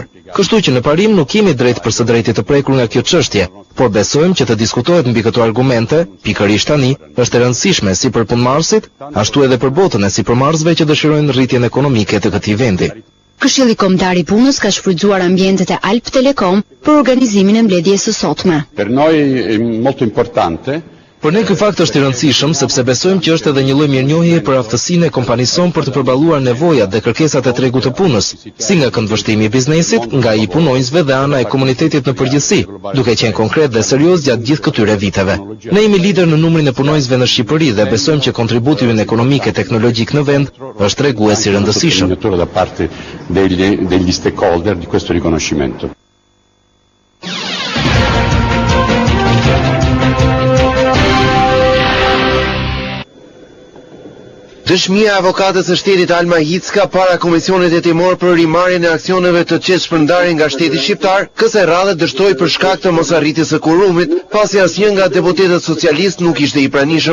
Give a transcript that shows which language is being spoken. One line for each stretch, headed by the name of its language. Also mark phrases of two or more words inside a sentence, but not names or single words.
Albanian: Kështu që në parim nuk kemi drejt për së drejti të prekur nga kjo çështje, por besojmë që të diskutohet mbi këto argumente, pikërisht tani, është e rëndësishme si për punëmarrësit, ashtu edhe për botën e sipërmarrësve që dëshirojnë rritjen ekonomike të këtij vendi. Këshilli Kombëtar i Punës ka shfrytzuar ambientet e Alp Telekom për organizimin e mbledhjes së sotme.
Italian: Per noi è molto importante.
Albanian: Për ne ky fakt është i rëndësishëm sepse besojmë që është edhe një lloj mirënjohjeje për aftësinë e kompanisë sonë për të përballuar nevojat dhe kërkesat e tregut të punës, si nga këndvështrimi i biznesit, nga i punonjësve dhe ana e komunitetit në përgjithësi, duke qenë konkret dhe serioz gjatë gjithë këtyre viteve. Ne jemi lider në numrin e punonjësve në Shqipëri dhe besojmë që kontributi ynë ekonomik e teknologjik në vend është tregues i rëndësishëm.
Italian: Da parte degli stakeholder di questo riconoscimento.
Albanian: Dëshmia e avokatës së shtetit Alma Hicka para Komisionit Hetimor për rimarrjen e aksioneve të qetë shpërndarje nga shteti shqiptar, kësaj radhe dështoi për shkak të mosarritjes së kurumit, pasi asnjë nga deputetët socialistë nuk ishte i pranishëm.